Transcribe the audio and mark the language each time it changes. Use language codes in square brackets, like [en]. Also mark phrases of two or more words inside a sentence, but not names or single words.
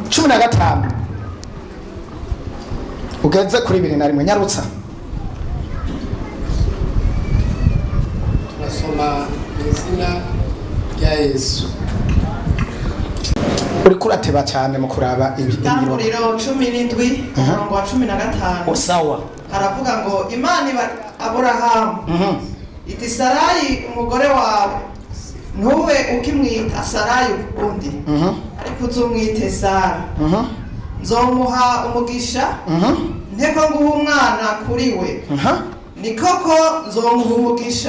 [rn] 15 ugeze kuri 21 nyarutsa. Turasoma izina rya Yesu. uri kurateba cyane mu kuraba Itanguriro 17 umurongo wa 15 sawa haravuga ngo Imana iba Aburahamu iti Sarayi umugore wawe ntube ukimwita Sarayi ukundi ariko uzumwite Sara nzomuha umugisha nteko nguha umwana kuri we ni koko nzomuha umugisha